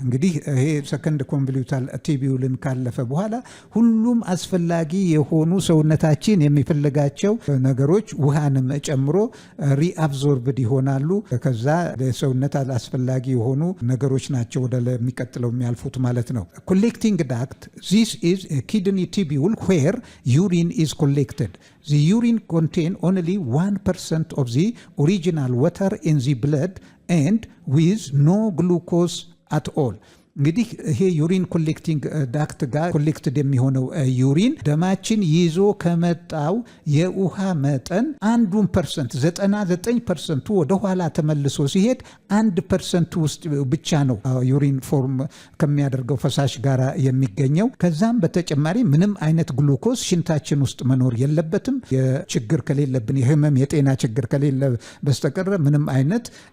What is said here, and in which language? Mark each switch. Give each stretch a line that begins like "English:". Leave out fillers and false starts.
Amharic: እንግዲህ ይሄ ሰከንድ ኮንቮሉታል ቲቢውልን ካለፈ በኋላ ሁሉም አስፈላጊ የሆኑ ሰውነታችን የሚፈልጋቸው ነገሮች ውሃንም ጨምሮ ሪአብዞርብድ ይሆናሉ። ከዛ ሰውነት አስፈላጊ የሆኑ ነገሮች ናቸው ወደ የሚቀጥለው የሚያልፉት ማለት ነው። ኮሌክቲንግ ዳክት
English: This is a kidney tubule where urine is collected. The urine contains only 1% of the original water in the blood and with no glucose at all.
Amharic: እንግዲህ ይሄ ዩሪን ኮሌክቲንግ ዳክት ጋር ኮሌክትድ የሚሆነው ዩሪን ደማችን ይዞ ከመጣው የውሃ መጠን 1% 99% ወደ ኋላ ተመልሶ ሲሄድ 1% ውስጥ ብቻ ነው ዩሪን ፎርም ከሚያደርገው ፈሳሽ ጋር የሚገኘው። ከዛም በተጨማሪ ምንም አይነት ግሉኮስ ሽንታችን ውስጥ መኖር የለበትም። የችግር ከሌለብን የህመም የጤና ችግር ከሌለ በስተቀር ምንም አይነት